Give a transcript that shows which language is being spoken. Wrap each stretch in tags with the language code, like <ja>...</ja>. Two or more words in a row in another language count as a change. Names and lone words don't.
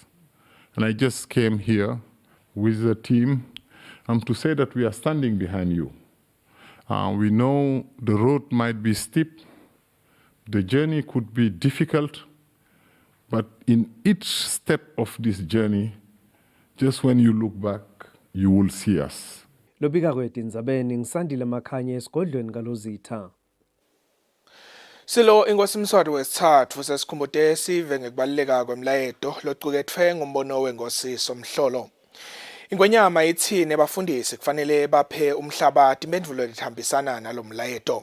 <en>And I just came here with the team to say that we are standing behind you. We know the road might be steep, the journey could be difficult, but in each step of this journey, just when you look back, you will see us.</en> <ss>Lobika kweTindzabeni ngisandile Makhanye esigodlweni kaLozitha. Silo inkosimswati wesithathu sesikhumbude sive ngekubaluleka kwemlayeto loqukethwe ngumbono wenkosi Somhlolo. Ingwenyama ithi nebafundisi kufanele baphe umhlabathi impendulo lethambisana nalomlayeto.</ss>